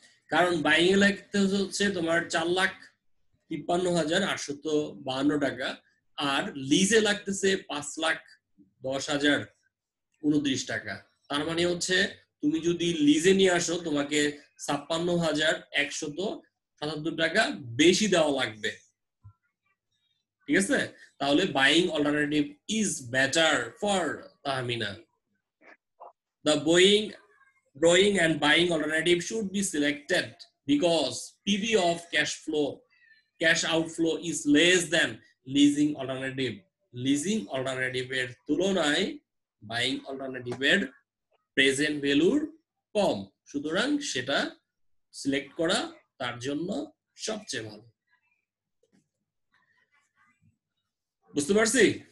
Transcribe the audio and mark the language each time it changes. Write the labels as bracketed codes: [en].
[bn] কারণ buying a লাগতে হচ্ছে তোমার 4,53,852 টাকা, আর লিজে লাগতেছে 5,10,029 টাকা। তার মানে হচ্ছে তুমি যদি লিজে নিয়ে আসো তোমাকে 56,177 টাকা বেশি দেওয়া লাগবে। ঠিক আছে? [en] তাহলে buying alternative is better for Tahmina. The borrowing and buying alternative should be selected because PV of cash outflow is less than leasing alternative. [bn] Leasing alternative এর তুলনায় buying alternative এর প্রেজেন্ট ভ্যালুর কম, সুতরাং সেটা সিলেক্ট করা তার জন্য সবচেয়ে ভালো। বুঝতে পারছি?